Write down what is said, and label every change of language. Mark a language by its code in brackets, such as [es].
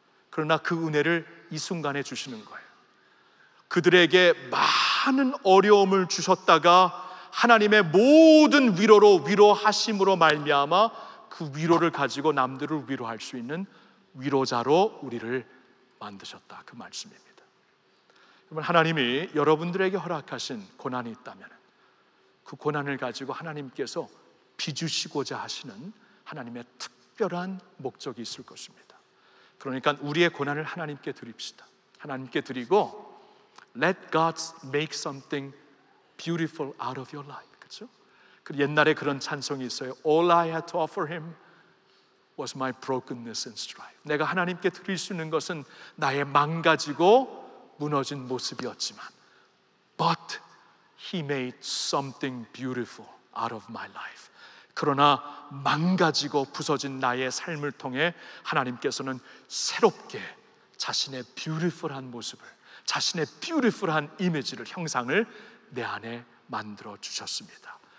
[ko] 그러나 그 은혜를 이 순간에 주시는 거예요. 그들에게 많은 어려움을 주셨다가 하나님의 모든 위로로 위로하심으로 말미암아 그 위로를 가지고 남들을 위로할 수 있는 위로자로 우리를 만드셨다, 그 말씀입니다. 여러분, 하나님이 여러분들에게 허락하신 고난이 있다면 그 고난을 가지고 하나님께서 빚으시고자 하시는 하나님의 특별한 목적이 있을 것입니다. 그러니까 우리의 고난을 하나님께 드립시다. 하나님께 드리고 [en] Let God make something beautiful out of your life. [ko] 그렇죠? 그 옛날에 그런 찬송이 있어요. [en] All I had to offer him was my brokenness and strife. [ko] 내가 하나님께 드릴 수 있는 것은 나의 망가지고 무너진 모습이었지만 [en] But he made something beautiful out of my life. [ko] 그러나 망가지고 부서진 나의 삶을 통해 하나님께서는 새롭게 자신의 뷰티풀한 모습을, 자신의 뷰티풀한 이미지를, 형상을 내 안에 만들어 주셨습니다.